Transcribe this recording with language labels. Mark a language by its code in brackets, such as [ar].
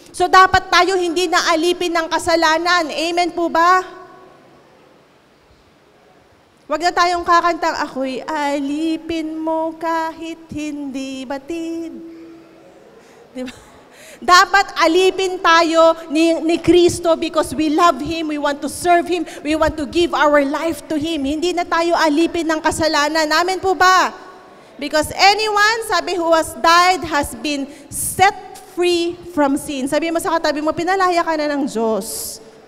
[tl] So dapat tayo hindi na alipin ng kasalanan. Amen po ba? Wag na tayong kakantang, ako'y alipin mo kahit hindi batid. Diba? Dapat alipin tayo ni Kristo [en] because we love Him, we want to serve Him, we want to give our life to Him. [tl] Hindi na tayo alipin ng kasalanan. Amen po ba? [en] Because anyone, sabi, who has died has been set free from sin. [tl] Sabi mo sa katabi mo, pinalaya ka na ng Diyos.